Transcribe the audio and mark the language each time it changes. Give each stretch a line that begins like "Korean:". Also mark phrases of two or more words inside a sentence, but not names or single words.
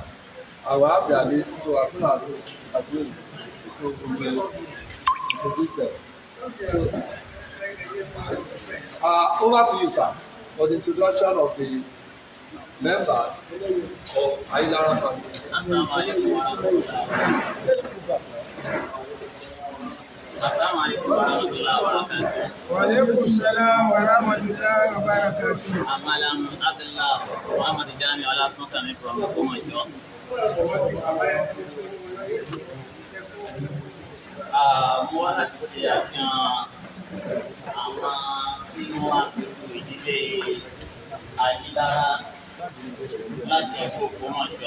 English: I will have their list, so as soon as I do, so we will introduce them. So, over to you, sir, for the introduction of the members of Ayilara family.
Arabic: السلام عليكم ورحمة الله وبركاته. وعليكم السلام ورحمة الله وبركاته.
English: Amalam Abdullah Muhammad Jami Ala Sultan from Ogbomoso.
Yoruba: Mo wá láti ṣe àfihàn àwọn tí wọ́n wá sí ìdílé Ayilara láti Ogbomoso.